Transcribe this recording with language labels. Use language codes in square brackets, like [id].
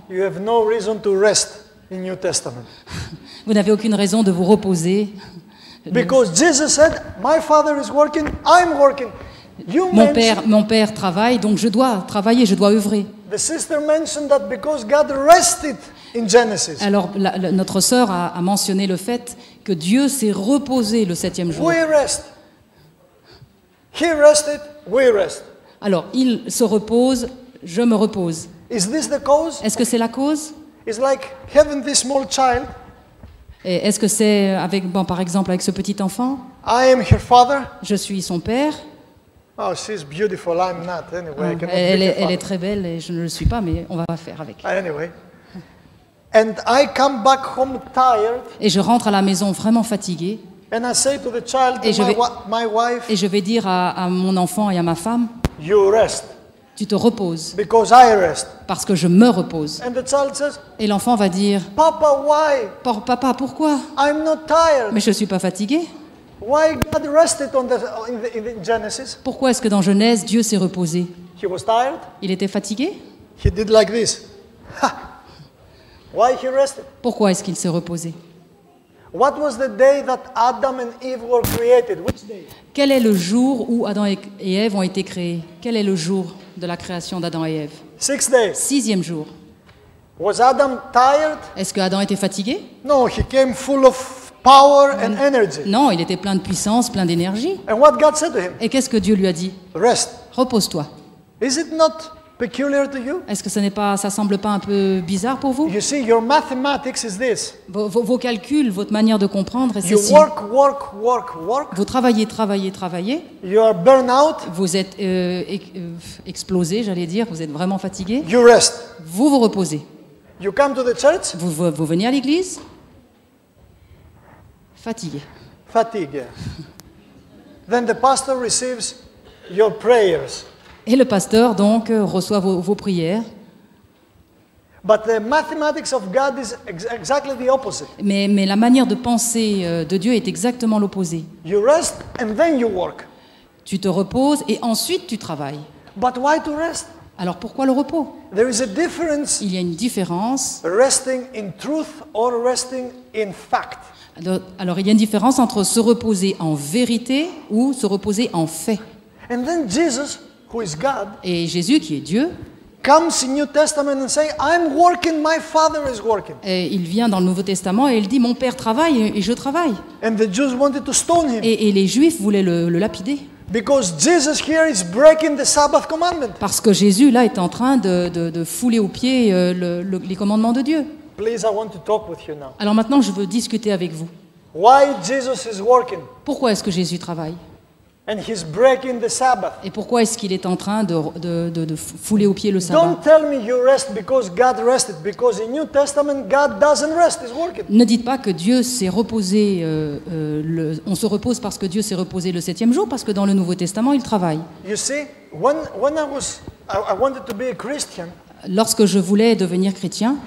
[en] you have no reason to rest in New Testament. [fr] vous n'avez aucune raison de vous reposer. [en] Because Jesus said, my Father is working, I'm working. You mentioned, [fr] Mon père travaille, donc je dois travailler, je dois œuvrer. [en] the sister mentioned that because God rested in Genesis. [fr] Alors, notre sœur a mentionné le fait que Dieu s'est reposé le 7e jour. [en] We rest. He rested, we rest. [fr] Alors, il se repose, je me repose. [en] Is this the cause? [fr] Est-ce que c'est la cause? [en] It's like having this small child [fr] Et est-ce que c'est avec, bon, par exemple, avec ce petit enfant? [en] I am her father. [fr] Je suis son père. [en] Oh, she's beautiful. I'm not. Anyway, I cannot [fr] Elle [en] be her [fr] est [en] father. [fr] très belle et je ne le suis pas, mais on va faire avec. [en] Anyway. And I come back home tired, [fr] Et je rentre à la maison vraiment fatiguée. [en] and I say to the child, [fr] Et [en] to [fr] je vais- [en] my wife, [fr] Et je vais dire à mon enfant et à ma femme, [en] you rest, [fr] tu te reposes, [en] because I rest. [fr] parce que je me repose. [en] And the child says, [fr] Et l'enfant va dire, [en] Papa, why? [fr] Papa, pourquoi? [en] I'm not tired. [fr] Mais je ne suis pas fatigué. [en] Why God rested in Genesis? [fr] Pourquoi est-ce que dans Genèse, Dieu s'est reposé? [en] He was tired. [fr] Il était fatigué? [en] He did like this. Ha! Why he rested? [fr] Pourquoi est-ce qu'il s'est reposé? [en] What was the day that Adam and Eve were created? Which day? [fr] Quel est le jour où Adam et Ève ont été créés? Quel est le jour de la création d'Adam et Ève? [en] 6 days. [fr] 6e jour. [en] Was Adam tired? [fr] Est-ce que Adam était fatigué? [en] No, he came full of power and energy. [fr] Non, il était plein de puissance, plein d'énergie. [en] And what God said to him? [fr] Et qu'est-ce que Dieu lui a dit? [en] Rest. [fr] Repose-toi. [en] Is it not peculiar to you? [fr] Est-ce que ça semble pas un peu bizarre pour vous? [en] You see, your mathematics is this. [fr] Vos calculs, votre manière de comprendre est [en] You [fr] ceci. [en] work. [fr] Vous travaillez. [en] You are burned out. [fr] Vous êtes explosé, j'allais dire. Vous êtes vraiment fatigué. [en] You rest. [fr] Vous vous reposez. [en] You come to the church. [fr] Vous venez à l'église. Fatigué. Fatigue. [en] Then the pastor receives your prayers. [fr] Et le pasteur, donc, reçoit vos prières. [en] But the mathematics of God is exactly the opposite. [fr] Mais la manière de penser de Dieu est exactement l'opposé. [en] You rest and then you work. [fr] Tu te reposes et ensuite tu travailles. [en] But why to rest? [fr] Alors pourquoi le repos? [en] There is a difference [fr] Il y a une différence. [en] resting in truth or resting in fact. [fr] Alors il y a une différence entre se reposer en vérité ou se reposer en fait. [en] And then Jesus, who is God, [fr] Et Jésus, qui est Dieu, [en] comes in New Testament and say, I'm working, my Father is working. [fr] et il vient dans le Nouveau Testament et il dit, mon Père travaille et je travaille. [en] And the Jews wanted to stone him [fr] Et les Juifs voulaient le lapider. [en] because Jesus here is breaking the Sabbath commandment. [fr] Parce que Jésus, là, est en train de fouler aux pieds les commandements de Dieu. [en] Please, I want to talk with you now. [fr] Alors maintenant, je veux discuter avec vous. [en] Why Jesus is working [fr] Pourquoi est-ce que Jésus travaille? [en] and he's breaking the Sabbath? [fr] Et pourquoi est-ce qu'il est en train de fouler aux pieds le sabbat? [en] Don't tell me you rest because God rested, because in New Testament God doesn't rest, he's working. [fr] Ne dites pas que Dieu s'est reposé, on se repose parce que Dieu s'est reposé le 7e jour, parce que dans le Nouveau Testament, il travaille. [en] You see, when I wanted to be a Christian [fr] Lorsque je voulais devenir chrétien